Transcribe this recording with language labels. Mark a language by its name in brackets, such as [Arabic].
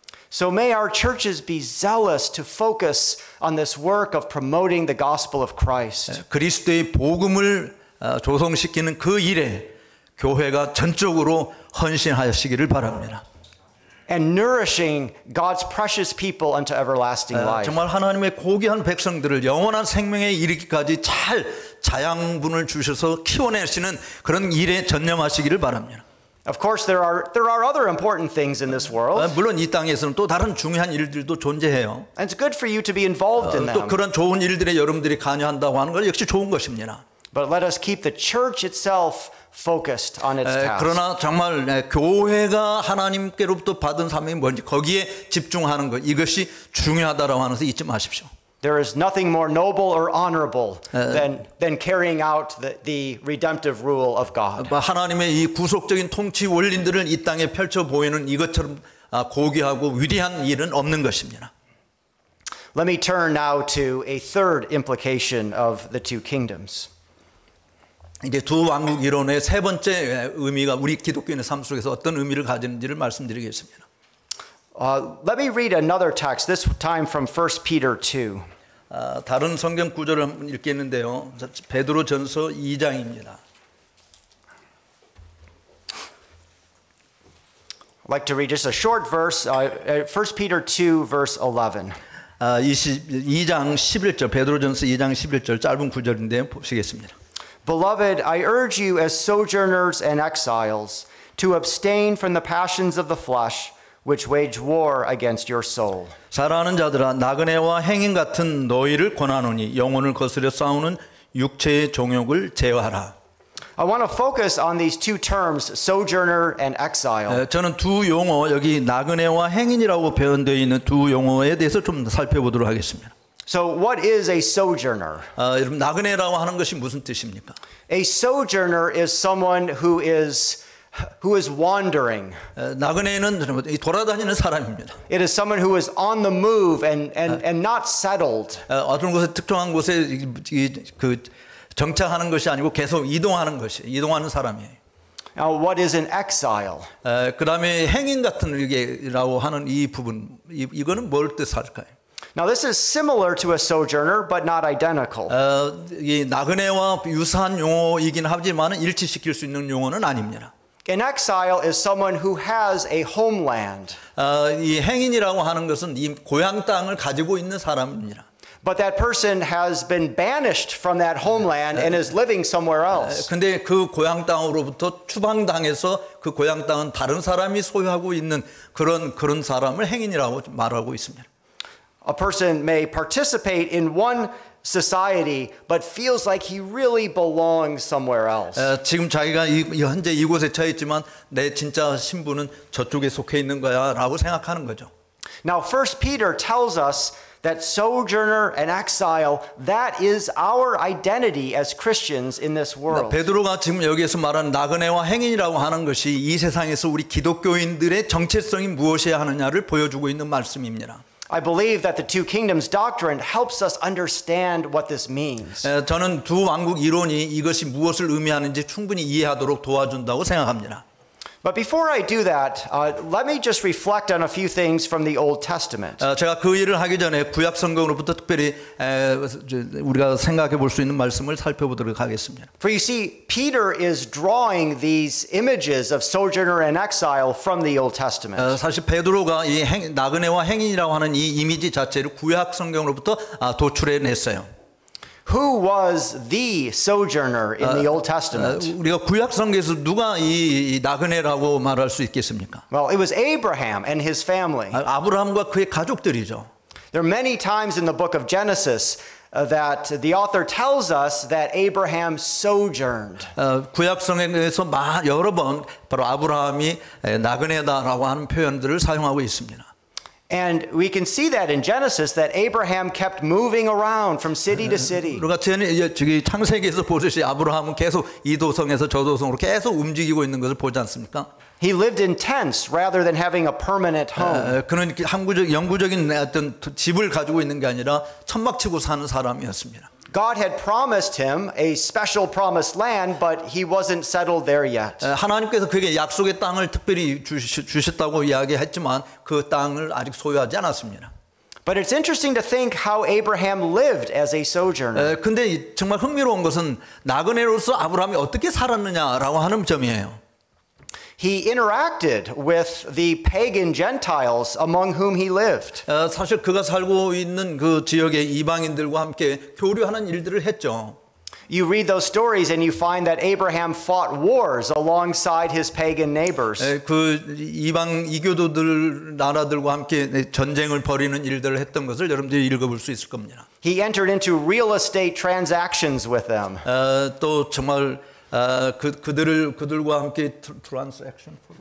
[English] So may our churches be zealous to focus on this work of promoting the gospel of Christ. [Korean] 그리스도의 복음을 조성시키는 그 일에 교회가 전적으로 헌신하시기를 바랍니다. [English] And nourishing God's precious people unto everlasting life. [Korean] 정말 하나님의 고귀한 백성들을 영원한 생명에 이르기까지 잘 자양분을 주셔서 키워내시는 그런 일에 전념하시기를 바랍니다. [English] Of course, there are other important things in this world. [Korean] 물론 이 땅에서는 또 다른 중요한 일들도 존재해요. [English] And it's good for you to be involved in [Korean] 또 [English] them. [Korean] 그런 좋은 일들에 여러분들이 관여한다고 하는 것 역시 좋은 것입니다. [English] But let us keep the church itself focused on its task. [Korean] 그러나 정말 교회가 하나님께로부터 받은 사명이 뭔지 거기에 집중하는 것 이것이 중요하다라고 하는 것을 잊지 마십시오. [English] There is nothing more noble or honorable than carrying out the redemptive rule of God. [Korean] 하나님의 이 구속적인 통치 원리들을 이 땅에 펼쳐 보이는 이것처럼 고귀하고 위대한 일은 없는 것입니다. [English] Let me turn now to a third implication of the two kingdoms. [Korean] 이제 두 왕국 이론의 세 번째 의미가 우리 기독교인의 삶 속에서 어떤 의미를 가지는지를 말씀드리겠습니다. [English] Let me read another text, this time from 1 Peter 2. [Korean] 다른 성경 구절을 한번 읽겠는데요. 베드로전서 2장입니다. [English] I'd like to read just a short verse, 1 Peter 2, verse 11. [Korean] 2장 11절, 베드로전서 2장 11절 짧은 구절인데 보시겠습니다. [English] Beloved, I urge you as sojourners and exiles to abstain from the passions of the flesh, which wage war against your soul. [Korean] 사랑하는 자들아, 나그네와 행인 같은 너희를 권하노니 영혼을 거스려 싸우는 육체의 종욕을 제어하라. [English] I want to focus on these two terms, sojourner and exile. [Korean] 저는 두 용어, 여기 나그네와 행인이라고 표현되어 있는 두 용어에 대해서 좀 살펴보도록 하겠습니다. [English] So what is a sojourner? [Korean] 여러분, 나그네라고 하는 것이 무슨 뜻입니까? [English] A sojourner is someone who is wandering. [Korean] 나그네는 돌아다니는 사람입니다. [English] It is someone who is on the move and not settled. [Korean] 어떤 곳에 특정한 곳에 그 정착하는 것이 아니고 계속 이동하는 사람이에요. [English] Now, what is an exile? [Korean] 그다음에 행인 같은 이라고 하는 이 부분, 이거는 뭘 뜻할까요? [English] Now, this is similar to a sojourner, but not identical. [Korean] 이 나그네와 유사한 용어이긴 하지만 일치시킬 수 있는 용어는 아닙니다. [English] An exile is someone who has a homeland. [Korean] 이 행인이라고 하는 것은 이 고향 땅을 가지고 있는 사람입니다. [English] But that person has been banished from that homeland and is living somewhere else. [Korean] 근데 그 고향 땅으로부터 추방당해서 그 고향 땅은 다른 사람이 소유하고 있는 그런 사람을 행인이라고 말하고 있습니다. [English] A person may participate in one society but feels like he really belongs somewhere else. [Korean] 지금 자기가 현재 이곳에 처해 있지만 내 진짜 신분은 저쪽에 속해 있는 거야라고 생각하는 거죠. [English] Now, 1 Peter tells us that sojourner and exile, that is our identity as Christians in this world. [Korean] 베드로가 지금 여기에서 말하는 나그네와 행인이라고 하는 것이 이 세상에서 우리 기독교인들의 정체성이 무엇이어야 하느냐를 보여주고 있는 말씀입니다. [English] I believe that the two kingdoms doctrine helps us understand what this means. [Korean] 저는 두 왕국 이론이 이것이 무엇을 의미하는지 충분히 이해하도록 도와준다고 생각합니다. [English] But before I do that, let me just reflect on a few things from the Old Testament. [Korean] 제가 그 일을 하기 전에 구약 성경으로부터 특별히 우리가 생각해 볼 수 있는 말씀을 살펴보도록 하겠습니다. [English] For you see, Peter is drawing these images of sojourner and exile from the Old Testament. [Korean] 사실 베드로가 이 나그네와 행인이라고 하는 이 이미지 자체를 구약 성경으로부터 도출해 냈어요. [English] Who was the sojourner in the Old Testament? [Korean] 우리가 구약 성경에서 누가 이 나그네라고 말할 수 있겠습니까? [English] Well, it was Abraham and his family. [Korean] 아브라함과 그의 가족들이죠. [English] There are many times in the book of Genesis that the author tells us that Abraham sojourned. [Korean] 구약 성경에서 여러 번 바로 아브라함이 나그네다라고 하는 표현들을 사용하고 있습니다. [English] And we can see that in Genesis that Abraham kept moving around from city to city. [Korean] 우리가 저기 창세기에서 보듯이 아브라함은 계속 이 도성에서 저 도성으로 계속 움직이고 있는 것을 보지 않습니까? [English] He lived in tents rather than having a permanent home. [Korean] 그는 영구적인 어떤 집을 가지고 있는 게 아니라 천막치고 사는 사람이었습니다. [English] God had promised him a special promised land, but he wasn't settled there yet. [Korean] 하나님께서 그에게 약속의 땅을 특별히 주셨다고 이야기했지만 그 땅을 아직 소유하지 않았습니다. [English] But it's interesting to think how Abraham lived as a sojourner. [Korean] 근데 정말 흥미로운 것은 나그네로서 아브라함이 어떻게 살았느냐라고 하는 점이에요. [English] He interacted with the pagan Gentiles among whom he lived. [Korean] 사실 그가 살고 있는 그 지역의 이방인들과 함께 교류하는 일들을 했죠. [English] You read those stories and you find that Abraham fought wars alongside his pagan neighbors. [Korean] 그 이방 이교도들 나라들과 함께 전쟁을 벌이는 일들을 했던 것을 여러분들이 읽어볼 수 있을 겁니다. [English] He entered into real estate transactions with them. [Korean] 또 정말 그들과 함께 transaction